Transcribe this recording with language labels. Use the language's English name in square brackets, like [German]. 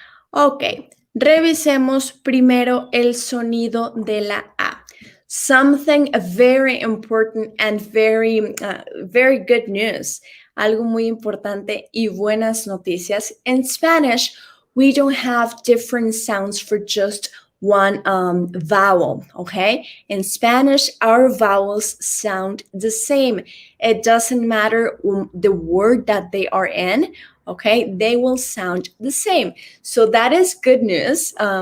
[Spanish] Ok, revisemos primero el sonido de la A. [English] Something very important and very good news. [Spanish] Algo muy importante y buenas noticias. [English] In Spanish, we don't have different sounds for just one vowel, okay? In Spanish, our vowels sound the same. It doesn't matter the word that they are in, okay? They will sound the same. So that is good news.